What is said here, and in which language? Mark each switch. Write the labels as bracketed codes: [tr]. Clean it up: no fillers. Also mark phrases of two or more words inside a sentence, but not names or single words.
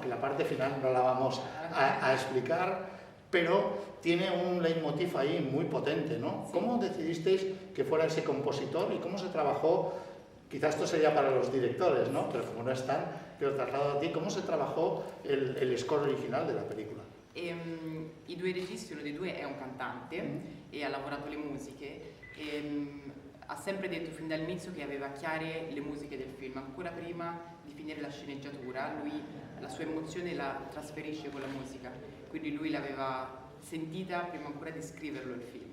[es] Que la parte final no la vamos a explicar, pero tiene un leitmotiv ahí muy potente, ¿no? Sí. ¿Cómo decidisteis que fuera ese compositor y cómo se trabajó? Quizás esto sería para los directores, ¿no? Pero como no están, te lo traslado a ti. ¿Cómo se trabajó el score original de la película? [it] I due registi, uno dei due è un cantante e ha lavorato le musiche e ha sempre detto fin dall'inizio che aveva chiare le musiche del film, ancora prima di finire la sceneggiatura lui la sua emozione la trasferisce con la musica, quindi lui l'aveva sentita prima ancora di scriverlo il film.